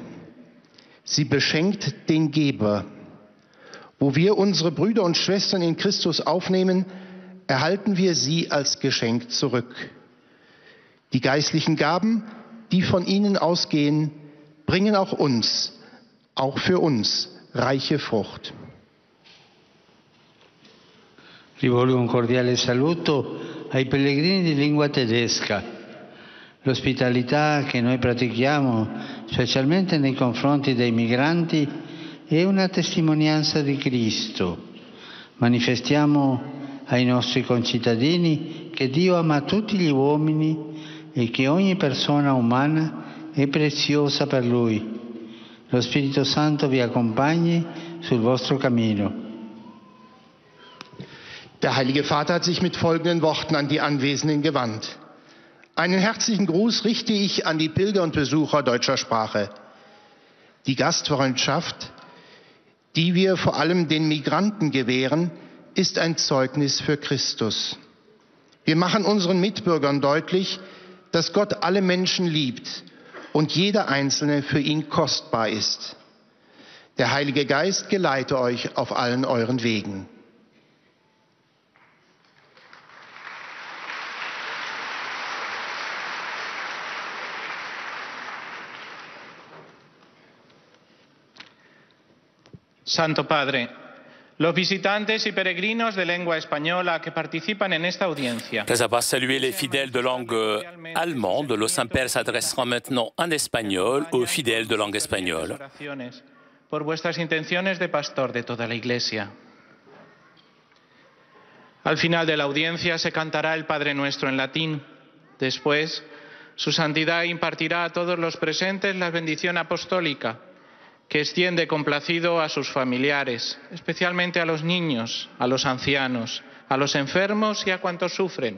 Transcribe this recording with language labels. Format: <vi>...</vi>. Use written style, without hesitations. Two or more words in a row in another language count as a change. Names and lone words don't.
<de>Sie beschenkt den Geber. Wo wir unsere Brüder und Schwestern in Christus aufnehmen, erhalten wir sie als Geschenk zurück. Die geistlichen Gaben, die von ihnen ausgehen, bringen auch für uns, reiche Frucht.</de> <it>Rivolgo un cordiale saluto ai pellegrini di lingua tedesca. L'ospitalità che noi pratichiamo, specialmente nei confronti dei migranti, è una testimonianza di Cristo. Manifestiamo ai nostri concittadini che Dio ama tutti gli uomini e che ogni persona umana è preziosa per Lui. Lo Spirito Santo vi accompagni sul vostro cammino.</it> <de>Der Heilige Vater hat sich mit folgenden Worten an die Anwesenden gewandt. Einen herzlichen Gruß richte ich an die Pilger und Besucher deutscher Sprache. Die Gastfreundschaft, die wir vor allem den Migranten gewähren, ist ein Zeugnis für Christus. Wir machen unseren Mitbürgern deutlich, dass Gott alle Menschen liebt und jeder Einzelne für ihn kostbar ist. Der Heilige Geist geleite euch auf allen euren Wegen.</de> <es>Santo Padre, los visitantes y peregrinos de lengua española que participan en esta audiencia.</es> <fr>Après avoir salué les fidèles de langue allemande, le Saint-Père s'adressera maintenant en espagnol aux fidèles de langue espagnole.</fr> <es>Por vuestras intenciones de pastor de toda la Iglesia. Al final de la audiencia se cantará el Padre Nuestro en latín. Después, Su Santidad impartirá a todos los presentes la bendición apostólica, que extiende complacido a sus familiares, especialmente a los niños, a los ancianos, a los enfermos y a cuantos sufren.</es>